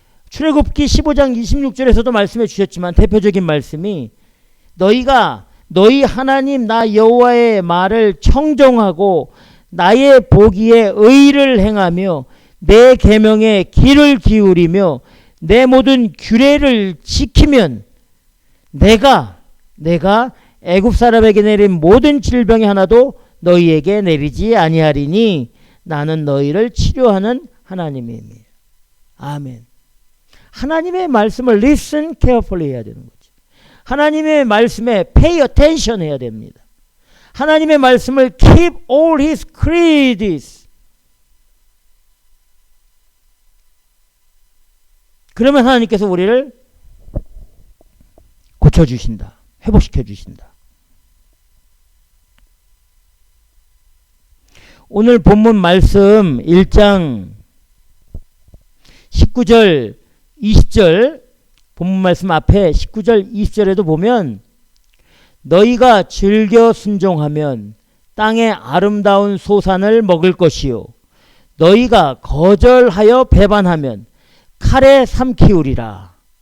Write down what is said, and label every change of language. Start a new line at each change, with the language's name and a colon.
Korean: 출애굽기 15장 26절에서도 말씀해 주셨지만 대표적인 말씀이 너희가 너희 하나님 나 여호와의 말을 청종하고 나의 보기에 의를 행하며 내 계명에 귀를 기울이며 내 모든 규례를 지키면 내가 애굽 사람에게 내린 모든 질병이 하나도 너희에게 내리지 아니하리니 나는 너희를 치료하는 하나님이니. 아멘. 하나님의 말씀을
English: listen carefully
Korean: 해야 되는 거죠. 하나님의 말씀에
English: pay attention
Korean: 해야 됩니다. 하나님의 말씀을
English: keep all his creeds.
Korean: 그러면 하나님께서 우리를 고쳐주신다. 회복시켜 주신다. 오늘 본문 말씀 1장 19절 20절 본문 말씀 앞에 19절 20절에도 보면 너희가 즐겨 순종하면 땅의 아름다운 소산을 먹을 것이요 너희가 거절하여 배반하면 칼에 삼키우리라.